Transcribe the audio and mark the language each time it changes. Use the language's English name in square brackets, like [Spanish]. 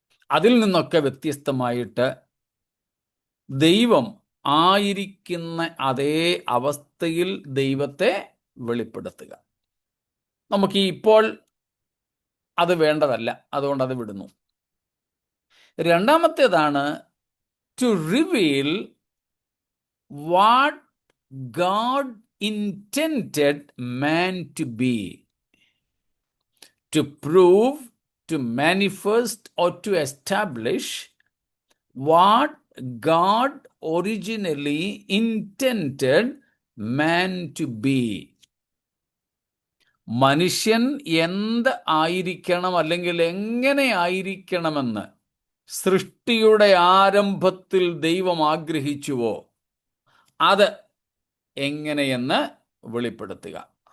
[Malayalam] അതിൽ നിന്നൊക്കെ വ്യത്യസ്തമായിട്ട് ദൈവം ആയിരിക്കുന്ന അതേ അവസ്ഥയിൽ ദൈവത്തെ വെളിപ്പെടുത്തുക. നമുക്ക് ഇപ്പോൾ അത് വേണ്ടതല്ല, അതുകൊണ്ട് അത് വിടുന്നു. രണ്ടാമത്തേതാണ് [English] To reveal what God intended man to be, to prove, to manifest, or to establish what God originally intended man to be. [Malayalam] മനുഷ്യൻ എന്ത് ആയിരിക്കണം അല്ലെങ്കിൽ എങ്ങനെ ആയിരിക്കണമെന്ന് സൃഷ്ടിയുടെ ആരംഭത്തിൽ ദൈവം ആഗ്രഹിച്ചുവോ അത് എങ്ങനെയെന്ന് വെളിപ്പെടുത്തുക.